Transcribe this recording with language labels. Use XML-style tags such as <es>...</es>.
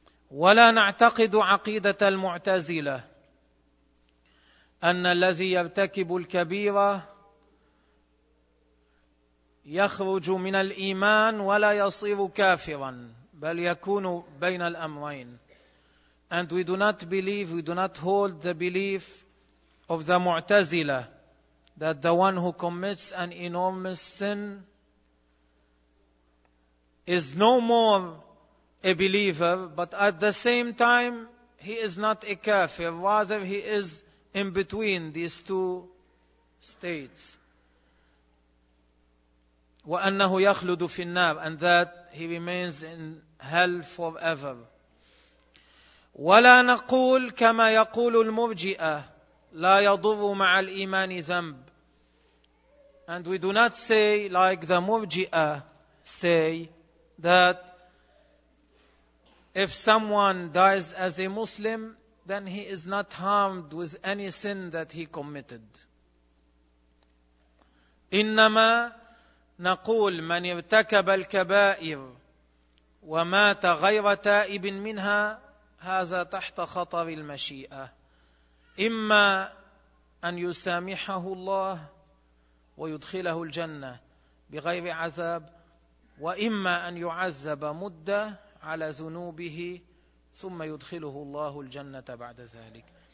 <ar>ولا نعتقد عقيدة المعتزلة أن الذي يرتكب الكبيرة يخرج من الإيمان ولا يصير كافرا بل يكون بين الأمرين.</ar> <en>And we do not hold the belief of the Mu'tazila that the one who commits an enormous sin is no more a believer, but at the same time he is not a kafir, rather he is in between these two states.</en> <ar>وأنه يخلد في النار,</ar> <en>and that he remains in hell forever.</en> <ar>ولا نقول كما يقول المرجئة لا يضر مع الإيمان ذنب.</ar> <en>And we do not say like the murji'a say that if someone dies as a Muslim, then he is not harmed with any sin that he committed.</en> <ar>إنما نقول من ارتكب الكبائر ومات غير تائب منها هذا تحت خطر المشيئة, إما أن يسامحه الله ويدخله الجنة بغير عذاب, وإما أن يعذب مدة على ذنوبه ثم يدخله الله الجنة بعد ذلك.</ar>